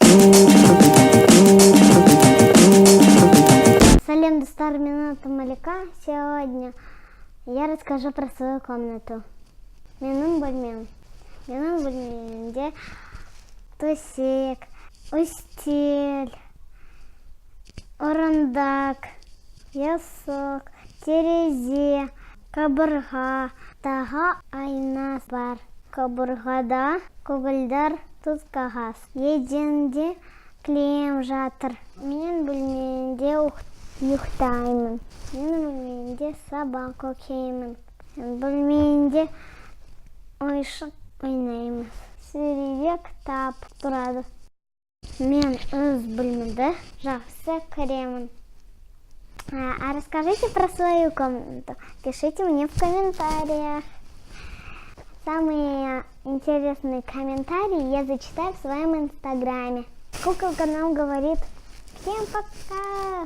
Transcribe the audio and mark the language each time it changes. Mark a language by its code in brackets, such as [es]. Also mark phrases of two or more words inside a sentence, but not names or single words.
[kk] Салем, достар [ru] минута маляка. Сегодня я расскажу про свою комнату. [kk] Менің бөлмемде төсек, үстел, орындық, ясық, терезе, қабырға, тағы айна бар. Қабырғада көгілдір тұз қағаз. Еденде кілем жатыр. Менің бөлмемде ұйықтаймын. Менің бөлмемде сабақ оқимын. Бөлмемде ойыншық ойнаймыз. Сөреде кітап тұрады. Мен өз бөлмемді жақсы көремін. [ru] А расскажите про свою комнату. Пишите мне в комментариях. Самые интересные комментарии я зачитаю в своем инстаграме. Куколка нам говорит: всем пока!